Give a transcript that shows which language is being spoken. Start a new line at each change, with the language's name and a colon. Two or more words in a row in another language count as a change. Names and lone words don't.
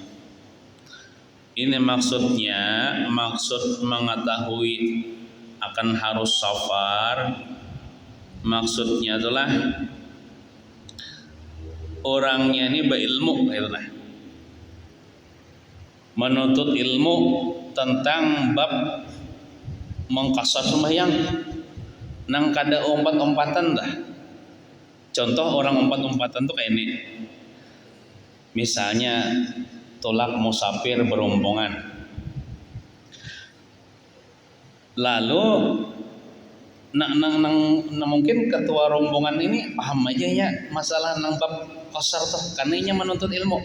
Indonesian: Ini maksudnya, maksud mengetahui akan harus safar, maksudnya adalah orangnya ini berilmu, gitu lah.
Banjar: Menuntut ilmu tentang bab mengqasar sembahyang, nang kada umpat-umpatan dah. Contoh orang umpat-umpatan tuh kayak ini. Misalnya tolak musafir berombongan. Lalu mungkin ketua rombongan ini paham aja ya masalah nang bab qasar tuh karena ini menuntut ilmu.